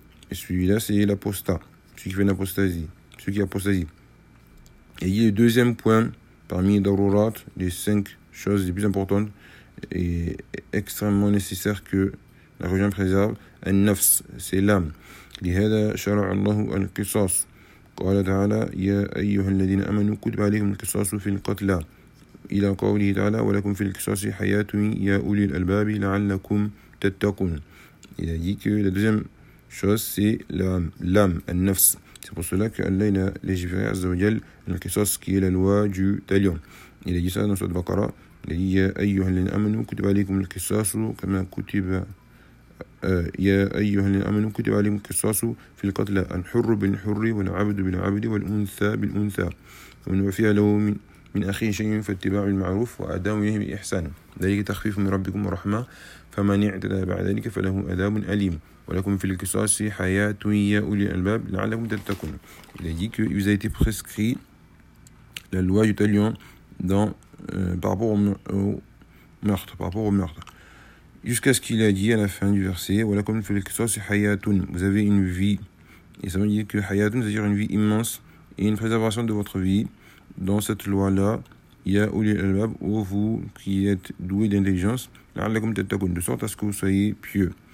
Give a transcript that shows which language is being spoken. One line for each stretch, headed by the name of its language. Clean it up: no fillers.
French: Et celui-là, c'est l'apostat, celui qui fait une apostasie, celui qui apostasie. Et il y a le deuxième point. Parmi les darurat, les cinq choses les plus importantes et extrêmement nécessaires que la religion préserve, النفس, c'est l'âme.
Arabic: لهذا شرع الله القصاص. قال تعالى يا أيها الذين آمنوا كتب عليكم القصاص في القتلى. إلى قوله تعالى ولكم في القصاص حياة يا أولي الألباب لعلكم تتقون.
French: Il a dit que la deuxième chose c'est l'âme, النفس. C'est pour cela qu'Allah a légiféré à Azzawajal la Qisas, qui est la loi du talion. Il a dit ça dans Sourate Baqara. Il a dit «
Arabic: Ya ayyuhal l'in amanu, kutiba alaykum al-Qisasu, kama kutiba
French: يا أيها الذين آمنوا كتب عليكم القصاص في القتلى الحر بالحر والعبد بالعبد والأنثى بالأنثى ومن عفي له من أخيه شيء فاتباع المعروف وأداء إليه بإحسان ذلك تخفيف من ربكم ورحمة فمن اعتدى بعد ذلك فله عذاب أليم ولكم في القصاص حياة يا أولي الألباب لعلكم تتقون. Il a dit que vous a été prescrit la loi du talion dans par rapport au meurtre, par rapport au meurtre. Jusqu'à ce qu'il a dit à la fin du verset, voilà comme fait que ça, c'est Hayatun, vous avez une vie. Et ça veut dire que Hayatun, c'est-à-dire une vie immense et une préservation de votre vie dans cette loi-là,
Arabic: Ya Uli Al-Bab,
French: ou vous qui êtes doué d'intelligence, de sorte à ce que vous soyez pieux.